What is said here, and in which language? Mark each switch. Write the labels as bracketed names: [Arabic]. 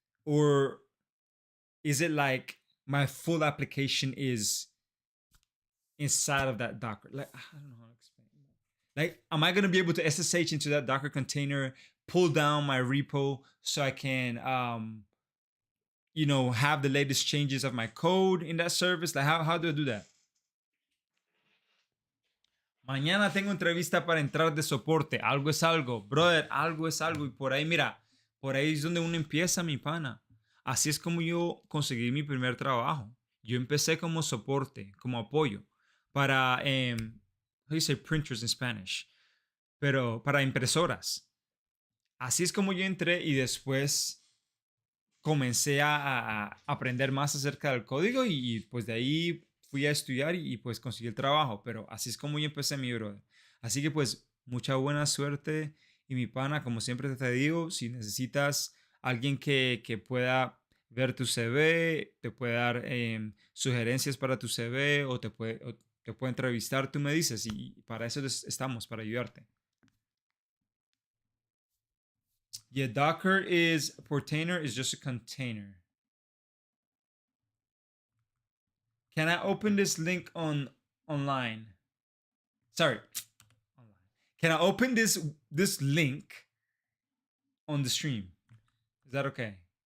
[English] Or is it like my full application is inside of that Docker? Like, I don't know how to explain that. Like, am I gonna be able to SSH into that Docker container, pull down my repo so I can have the latest changes of my code in that service? Like, how do I do that? [Spanish] Mañana tengo entrevista para entrar de soporte. Algo es algo, brother, algo es algo. Y por ahí, mira, por ahí es donde uno empieza, mi pana. Así es como yo conseguí mi primer trabajo. Yo empecé como soporte, como apoyo para, [English] how do you say printers in Spanish? [Spanish] Pero para impresoras. Así es como yo entré y después comencé a aprender más acerca del código y pues de ahí fui a estudiar y pues conseguí el trabajo, pero así es como yo empecé mi brother. Así que pues mucha buena suerte y mi pana, como siempre te digo, si necesitas alguien que pueda ver tu CV, te puede dar sugerencias para tu CV o te puede entrevistar, tú me dices y para eso estamos, para ayudarte. [English] Yeah, Docker Portainer is just a container. Can I open this link online? Sorry, online. Can I open this link on the stream? Is that okay?